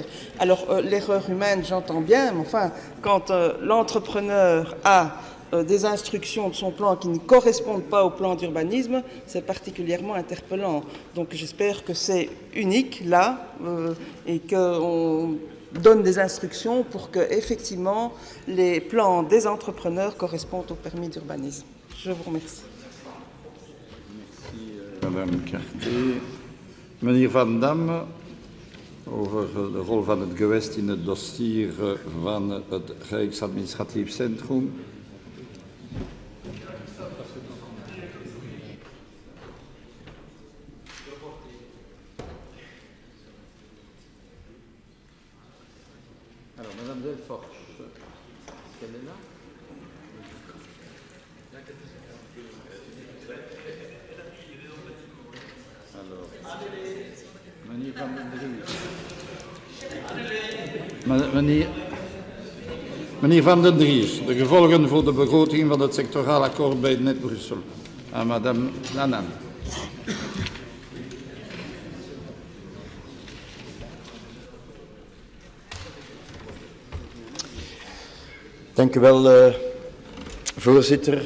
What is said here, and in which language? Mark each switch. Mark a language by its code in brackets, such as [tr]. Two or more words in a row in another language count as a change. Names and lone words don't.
[fr] Alors, l'erreur humaine, j'entends bien. Mais enfin, quand l'entrepreneur a des instructions de son plan qui ne correspondent pas au plan d'urbanisme, c'est particulièrement interpellant. Donc j'espère que c'est unique là et qu'on donne des instructions pour que effectivement les plans des entrepreneurs correspondent au permis d'urbanisme. Je vous remercie. Merci Madame Carté. [nl] Meneer Van Dam, over de rol van het gewest in het dossier van het Rijksadministratief Centrum. [fr] Alors, Madame Delforge, qu'elle est là? Alors, [nl] meneer Van den Dries. Meneer Van den Dries, de gevolgen voor de begroting van het sectoraal akkoord bij Net Brussel. Aan Madame Lanan. Dank u wel, voorzitter.